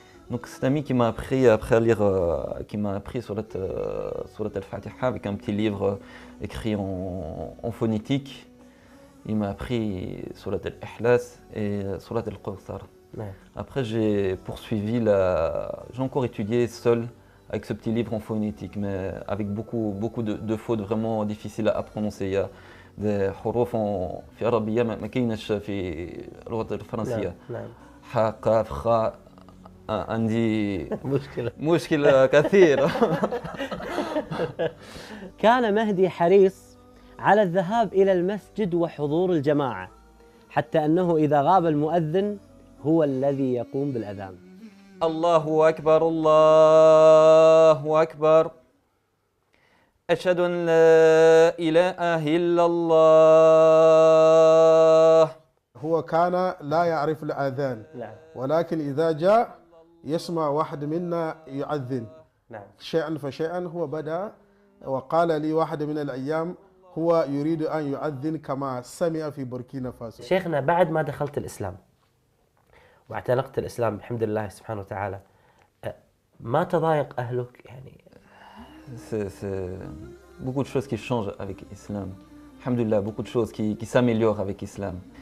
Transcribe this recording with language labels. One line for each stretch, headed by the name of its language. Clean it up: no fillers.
French: Donc c'est un ami qui m'a appris après à lire, qui m'a appris Surat al-Fatiha avec un petit livre écrit en phonétique. Il m'a appris Surat al-Ihlas et Surat al-Qawthar. Après j'ai poursuivi, j'ai encore étudié seul avec ce petit livre en phonétique, mais avec beaucoup de fautes vraiment difficiles à prononcer. Il y a des
Arabic: حروف في عربية ما كايناش في اللغة الفرنسية. ح قاف خاء عندي مشكلة كثيرة. كان مهدي حريص على الذهاب إلى المسجد وحضور الجماعة، حتى أنه إذا غاب المؤذن هو الذي يقوم بالأذان. الله أكبر الله أكبر أشهد أن لا إله إلا الله. هو كان لا يعرف الأذان، ولكن إذا جاء يسمع واحد منا يؤذن شيئا فشيئا. هو بدأ وقال لي واحد من الأيام هو يريد أن يؤذن كما سمع في بوركينا فاسو. شيخنا بعد ما دخلت الإسلام واعتنقت الإسلام الحمد لله سبحانه وتعالى، ما تضايق أهلك يعني؟
French: C'est beaucoup de choses qui changent avec l'islam. Alhamdulillah, beaucoup de choses qui s'améliorent avec l'islam.